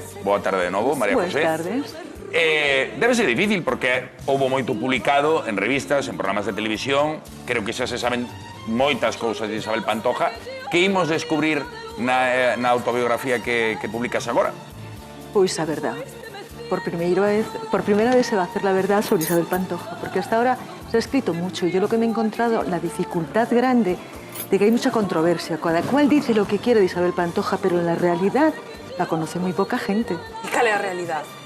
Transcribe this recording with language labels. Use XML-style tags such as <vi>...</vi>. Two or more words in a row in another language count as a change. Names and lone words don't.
<gl>Boa tarde de novo, María José. Boas tardes. Debe ser difícil porque houve moito publicado en revistas, en programas de televisión. Creo que xa se saben moitas cousas de Isabel Pantoja. Que imos descubrir na autobiografía que publicas agora? Pois a verdad.</gl> <es>Por primera vez se va a hacer la verdad sobre Isabel Pantoja, porque hasta ahora se ha escrito mucho y yo lo que me he encontrado, la dificultad grande de que hay mucha controversia. Cada cual dice lo que quiere de Isabel Pantoja, pero en la realidad la conoce muy poca gente.</es> <gl>¿Y cal é a realidad?</gl>